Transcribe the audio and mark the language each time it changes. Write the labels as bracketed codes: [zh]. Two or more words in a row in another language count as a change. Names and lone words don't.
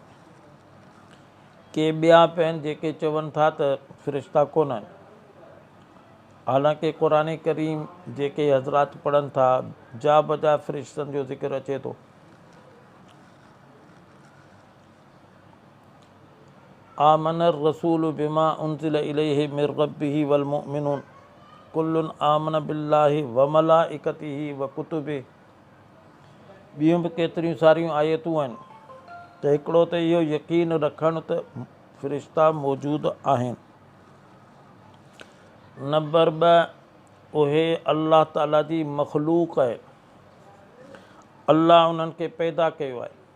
[sd] के ॿिया बि आहिनि जेके चवनि था त फ़रिश्ता कोन आहिनि। हालांकि क़ुरान करीम जेके हज़रात पढ़नि था, जा बजा फ़रिश्तनि जो ज़िक्र अचे थो। [ar] آمن الرسول بما أنزل إليه من ربه والمؤمنون كل آمن بالله وملائكته وكتبه. [sd] ॿियूं बि केतिरियूं सारियूं आयतूं आहिनि त हिकिड़ो त इहो यकीन रखणु त फ़रिश्ता मौजूदु आहिनि। नंबर 2 उहे अल्लाह ताला जी मख़लूक़ आहे, अल्लाह उन्हनि खे पैदा कयो आहे।